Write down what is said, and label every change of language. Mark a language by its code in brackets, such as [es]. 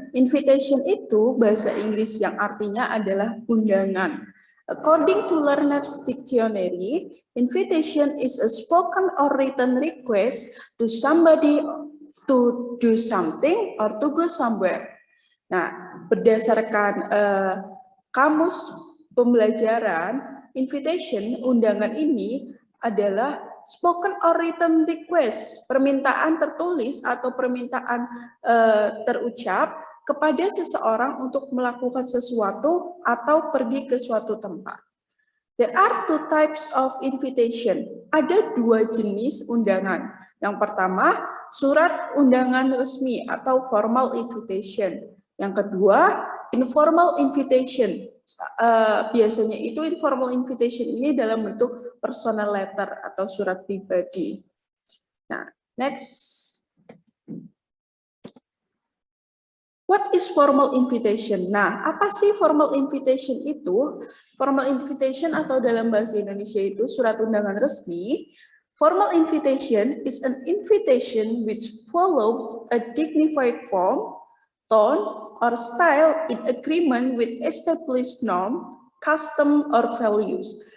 [id] Invitation itu bahasa Inggris yang artinya adalah undangan. [en] According to Learner's Dictionary, invitation is a spoken or written request to somebody to do something or to go somewhere. [id] Nah, berdasarkan kamus pembelajaran, invitation, undangan ini adalah [en] spoken or written request, [id] permintaan tertulis atau permintaan terucap kepada seseorang untuk melakukan sesuatu atau pergi ke suatu tempat. [en] There are two types of invitation. [id] Ada dua jenis undangan. Yang pertama, surat undangan resmi atau formal invitation. Yang kedua, informal invitation. Biasanya itu informal invitation ini dalam bentuk personal letter atau surat pribadi. Nah, [en] next. What is formal invitation? [id] Nah, apa sih formal invitation itu? Formal invitation atau dalam bahasa Indonesia itu surat undangan resmi. [en] Formal invitation is an invitation which follows a dignified form, tone, or style in agreement with established norm, custom, or values.